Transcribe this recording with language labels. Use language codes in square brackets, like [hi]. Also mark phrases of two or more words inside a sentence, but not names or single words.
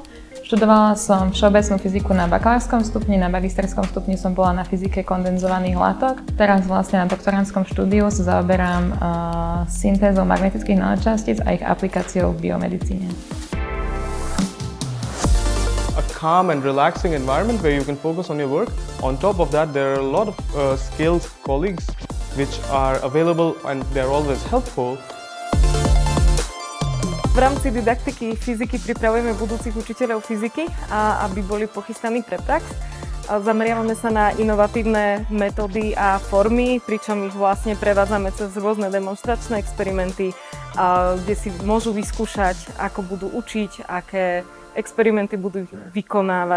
[sk] Študovala som všeobecnú fyziku na bakalárskom stupni, na magisterskom stupni som bola na fyzike kondenzovaných látok. Teraz vlastne na doktorantskom štúdiu sa zaoberám syntézou magnetických nanočastíc a ich aplikáciou v biomedicíne. [en] A calm and relaxing environment where you can focus on your work. On top of that, there are a lot of skilled colleagues which are available and they're always helpful. [sk] V rámci didaktiky fyziky pripravujeme budúcich učiteľov fyziky, aby boli pochystaní pre prax. Zameriavame sa na inovatívne metódy a formy, pričom ich vlastne prevádzame cez rôzne demonstračné experimenty, kde si môžu vyskúšať, ako budú učiť, aké experimenty budú vykonávať.